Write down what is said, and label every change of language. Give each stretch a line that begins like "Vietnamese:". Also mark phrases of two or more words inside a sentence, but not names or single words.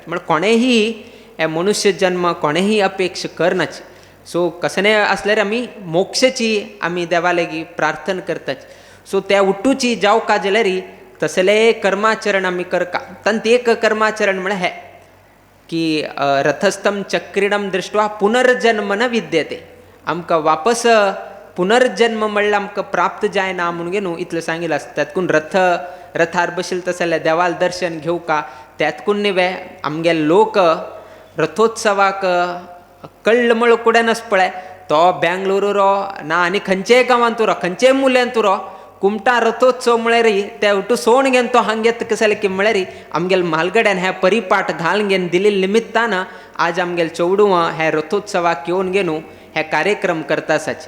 Konkani: म्हळ्यार कोणेही हे मनुष्य जन्म कोणेही अपेक्षा करनाची. सो कसं नाही असल्यार आमी मोक्षाची आमी देवा लेगी प्रार्थना करतात. सो त्या उठूची जावका जाल्यार तसले कर्माचरण आमी करका. तांत एक कर्माचरण म्हळ्यार हें की
Sanskrit: रथस्थम चक्रिणम दृश्टवा पुनर्जन्म न विद्यते.
Konkani: आमकां वापस पुनर्जन्म म्हणल्यार आमकां प्राप्त जायना म्हणून गे न्हू इतलें सांगिल्लें आसता. त्यातकून रथार बशिल्ले तसले देवाल दर्शन घेवका. त्यातकून न्ही आमगे लोक रथोत्सवाक कळ्ळ म्हळ कुडेनच पळय तो बेंगलुरू रो ना आनी खंयचेय गांवांत रो खंयचेय मुल्यान तूं रो कुमटा रथोत्सव म्हळ्यार ते उठू सोण घेवन तो हांगा येता कशें की म्हळ्यार आमगेल म्हालगड्यान हे परिपाट घालन घेवन दिल्ले निमित्तान आज आमगेल चेडूं हे रथोत्सवाक येवन गे न्हू हे कार्यक्रम करता आसाचे.